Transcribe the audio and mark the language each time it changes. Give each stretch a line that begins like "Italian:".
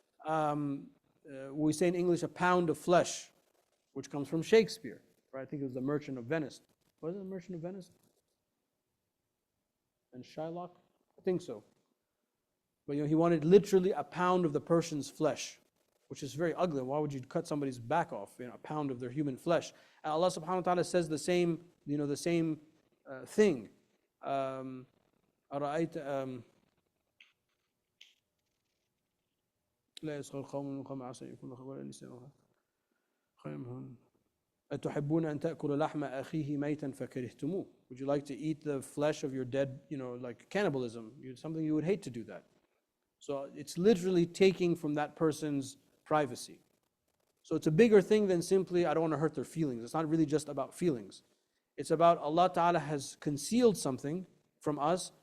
English: We say in English a pound of flesh, which comes from Shakespeare, right? I think it was The Merchant of Venice. Was it The Merchant of Venice? And Shylock? I think so. But he wanted literally a pound of the person's flesh, which is very ugly. Why would you cut somebody's back off? A pound of their human flesh. And Allah subhanahu wa ta'ala says the same, the same thing.
Arabic: أرأيت لا يسخر قوم من قوم عسى أن يكونوا خيرا نساء خير منهن أتحبون أن تأكلوا لحم أخيه ميتا فكرهتموه.
English: Would you like to eat the flesh of your dead, like cannibalism? Something you would hate to do that. So it's literally taking from that person's privacy. So it's a bigger thing than simply, I don't want to hurt their feelings. It's not really just about feelings. It's about Allah Ta'ala has concealed something from us.